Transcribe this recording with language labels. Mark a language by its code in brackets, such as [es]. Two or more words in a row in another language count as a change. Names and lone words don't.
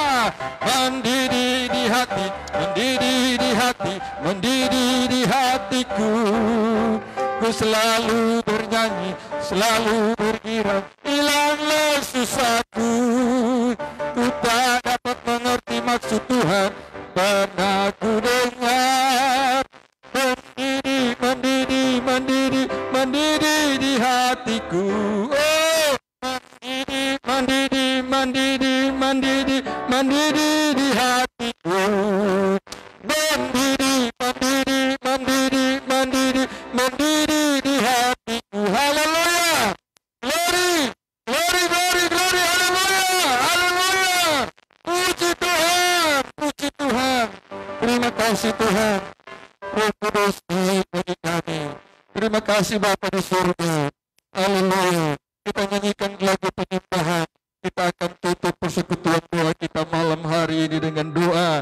[id] Mendiri di hati, mendiri di hati, mendiri di hatiku. Ku selalu bernyanyi, selalu bergirang. Hilanglah susahku, ku tak dapat mengerti maksud Tuhan. Pernah ku dengar. Mendiri, mendiri, mendiri, mendiri di hatiku. Oh, mendiri, mendiri, mendiri, mendiri, mendiri di hatiku. Mendiri, mendiri, mendiri, mendiri, mendiri di hatiku. Haleluya. [en] Glory, glory, glory, glory. [id] Haleluya, haleluya. Puji Tuhan, puji Tuhan. Terima kasih Tuhan. Roh Kudus bagi kami. Terima kasih Bapa di surga. Haleluya. Kita nyanyikan lagu penyembahan. Kita akan tutup persekutuan doa kita malam hari ini dengan doa.